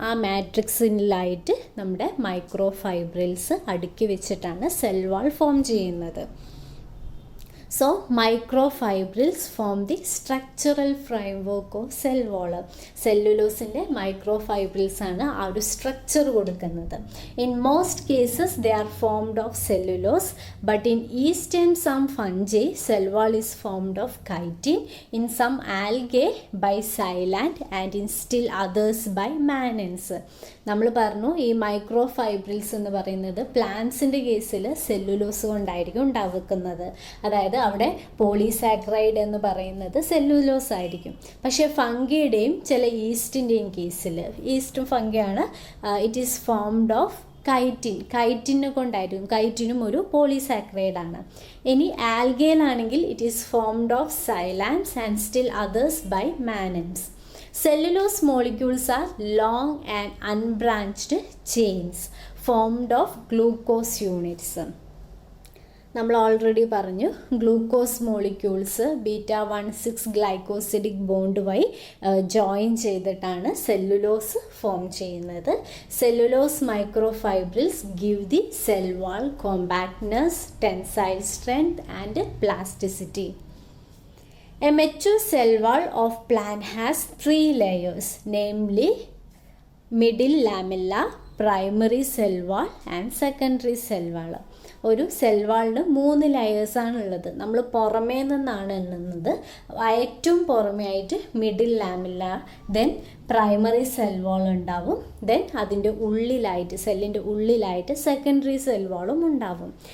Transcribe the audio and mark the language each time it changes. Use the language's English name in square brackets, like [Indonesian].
[Malayalam] ആ മാട്രിക്സിലായിട്ട് നമ്മുടെ micro fibrils അടുക്കി വെച്ചിട്ടാണ് സെൽ വാൾ ഫോം ചെയ്യുന്നത്. [English] So microfibrils form the structural framework of cell wall. [Malayalam] സെല്ലുലോസിൻ്റെ മൈക്രോഫൈബ്രിൽസ് ആണ് ആ ഒരു സ്ട്രക്ചർ കൊടുക്കുന്നത്. [English] In most cases they are formed of cellulose, but in yeast and some fungi cell wall is formed of chitin, in some algae by xylant and in still others by mannans. [Malayalam] നമ്മൾ പറഞ്ഞു ഈ മൈക്രോഫൈബ്രിൽസ് എന്ന് പറയുന്നത് പ്ലാന്റ്സിൻ്റെ കേസിൽ cellulose കൊണ്ടായിരിക്കും ഉണ്ടാക്കുന്നത്. അതായത് അവിടെ പോളിസാക്കറൈഡ് എന്ന് പറയുന്നത് സെല്ലുലോസ് ആയിരിക്കും. പക്ഷേ ഫംഗിയുടെയും ചില ഈസ്റ്റിൻ്റെയും കേസിൽ, ഈസ്റ്റും ഫംഗിയാണ്, [English] it is formed of [Malayalam] കൈറ്റിനെ കൊണ്ടായിരിക്കും. കൈറ്റിനും ഒരു പോളിസാക്കറൈഡ് ആണ്. ഇനി ആൽഗയിലാണെങ്കിൽ [English] It is formed of xylans and still others by mannans. Cellulose molecules are long and unbranched chains formed of glucose units. [Malayalam] നമ്മൾ ഓൾറെഡി പറഞ്ഞു ഗ്ലൂക്കോസ് മോളിക്യൂൾസ് β16 ഗ്ലൈക്കോസിഡിക് ബോണ്ട് വഴി ജോയിൻ ചെയ്തിട്ടാണ് സെല്ലുലോസ് ഫോം ചെയ്യുന്നത്. [English] Cellulose microfibrils give the cell wall compactness, tensile strength and plasticity. A mature cell wall of plant has 3 layers, namely middle lamella, primary cell wall and secondary cell wall. [Malayalam] ഒരു cell വാളിന് 3 ലെയേഴ്സാണുള്ളത്. നമ്മൾ പുറമേ നിന്നാണ് എണ്ണുന്നത്. ഏറ്റവും പുറമേ ആയിട്ട് middle ലാമില്ല, then primary cell wall ഉണ്ടാവും, then അതിൻ്റെ ഉള്ളിലായിട്ട് സെല്ലിൻ്റെ ഉള്ളിലായിട്ട് സെക്കൻഡറി സെൽ വാളും ഉണ്ടാവും.